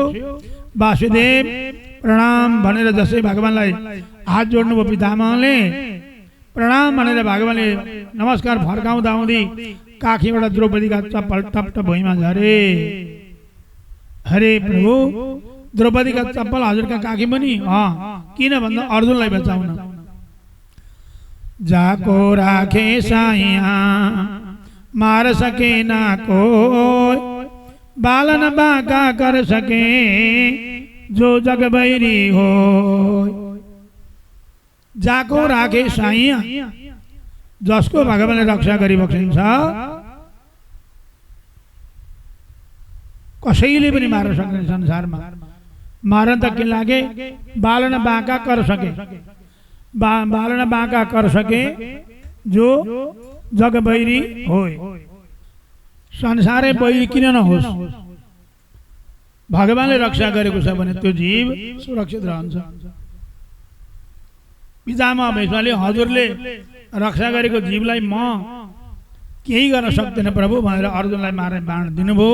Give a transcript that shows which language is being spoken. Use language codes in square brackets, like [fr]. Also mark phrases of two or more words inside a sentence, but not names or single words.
[ne] वासुदेव प्रणाम भनेर जसै भगवानलाई हात जोड्नुभयो पितामहले, प्रणाम भनेर भगवानले नमस्कार फर्काउँदा आउँदै काखीबाट द्रौपदीका चप्पल टपटप भुइँमा झरे। हरे प्रभु, द्रौपदीका चप्पल हजुरका काखी पनि? किन भन्दा अर्जुनलाई बचाउन। [hi] जाको राखे साइया मार सके ना कोई, बालन बाका कर सके जो जग बैरी हो। जाको राखे साइया, [ne] जसको भगवानले रक्षा गरिबक्सिन्छ, कसैले पनि मार्न सक्दैन संसारमा। [hi] मारन त के लागे, बालन बाका कर सके, बालन बाका कर सके जो जग बैरी होय। [ne] संसारै बैरी किन नहोस्, भगवानले रक्षा गरेको छ भने त्यो जीव सुरक्षित रहन्छ। पितामह भीष्मले हजुरले रक्षा गरेको जीवलाई म केही गर्न सक्दैन प्रभु भनेर अर्जुनलाई मारेर बाण दिनुभयो।